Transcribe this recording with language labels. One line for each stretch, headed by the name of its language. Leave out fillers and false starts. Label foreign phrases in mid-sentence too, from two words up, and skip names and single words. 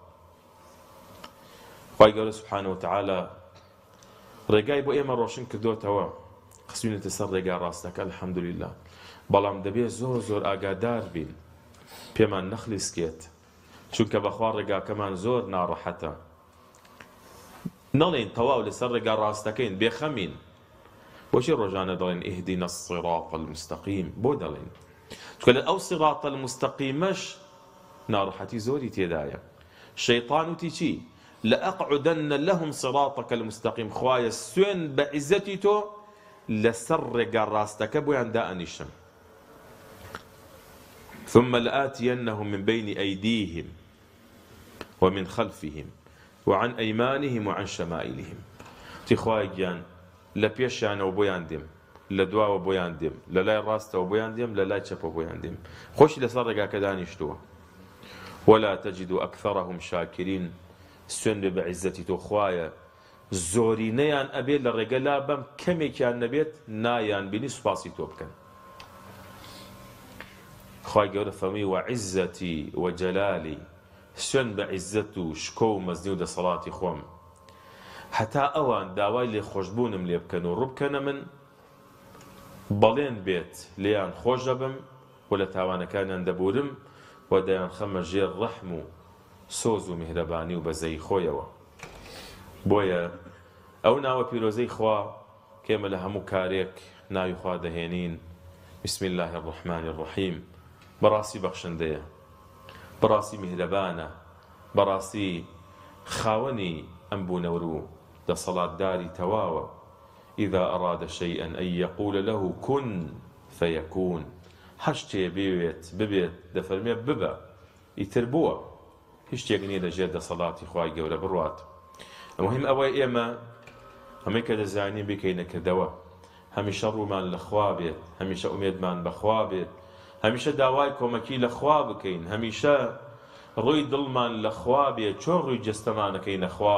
Central Kurdish: خوای گەورە سوبحانە وتەعالە ڕێگای بۆ ئێمە ڕۆشن کردوتەوە خستوینەتە سەر ڕێگا ڕاستەکە الحەمدولیلا بەڵام دەبێت زۆر زۆر ئاگادار بین پێمان نەخلیسکێت چونکە بەخوا ڕێگاکەمان زۆر ناڕەحەتە نەڵێن تەواو لەسەر ڕێگا ڕاستەکەین بێخەمین بۆچی ڕۆژانە دەڵێن
Arabic: ئیهدینا الصراط المستەقیم
Central Kurdish: بۆ دەڵێن چونکە لە ئەو
Arabic: صراط المستەقیمەش
Central Kurdish: ناڕەحەتی زۆری تێدایە. شەیطان وتی چی
Arabic: لأقعدن لهم صراطك المستقيم
Central Kurdish: خوایە سوێن بە عیزەتی تۆ لەسەر ڕێگا ڕاستەکە بۆیان دائەنیشم
Arabic: ثم لآتينهم من بين أيديهم ومن خلفهم وعن أيمانهم وعن شمائلهم.
Central Kurdish: تی خوای گیان لە پێشیانەوە بۆیان دێم لە دواوە بۆیان دێم لە لای ڕاستەوە بۆیان دێم لە لای چەپەوە بۆیان دێم خۆشی لەسەر ڕێگاکە دانیشتووە.
Arabic: ولا تجد أكثرهم شاكرين
Central Kurdish: سوێن بێ بە عیزەتی تۆ خوایە زۆرینەیان ئەبێت لە ڕێگە لا بەم کەمێکیان نەبێت نایان بینی سوپاسی تۆ بکەن. خوای گەورە فەرمووی
Arabic: وعیزەتی وجەلالی
Central Kurdish: سوێن بە عیزەت و شکۆ و مەزنی و دەسەڵاتی خۆم هەتا ئەوان داوای لێ خۆشبوونم لێ بکەن و ڕووبکەنە من بەڵێن بێت لێیان خۆش دەبم و لە تاوانەکانیان دەبورم و دەیان خەمە ژێر ڕەحم و سۆز و میهرەبانی و بەزەی خۆیەوە. بۆیە ئەو ناوە پیرۆزەی خوا کێمە لە هەموو کارێک ناوی خوا دەهێنین
Arabic: بسم الله الرحمن الرحیم
Central Kurdish: بەڕاستی بەخشندەیە بەڕاستی میهرەبانە بەڕاستی خاوەنی ئەم بوونەوە و دەسەڵاتداری تەواوە
Arabic: إذا أراد شيئا أن يقول له كن فيكون
Central Kurdish: هەر شتێ ببێت دەفەرمێ ببە ئیتر بووە هیچ شتێک نییە لەژێر دەسەڵاتی خوای گەورە بڕوات. مهم ئەوەی ئێمە هەمەی کە دەزانین بکەینە کردەوە هەمیشە ڕوومان لە خوا بێت هەمیشە ئومێدمان بەخوا بێت هەمیشە داوای کۆمەکی لە خوا بکەین هەمیشە ڕووی دڵمان لە خوا بێت چۆن ڕووی جەستەمانەکەینە خوا.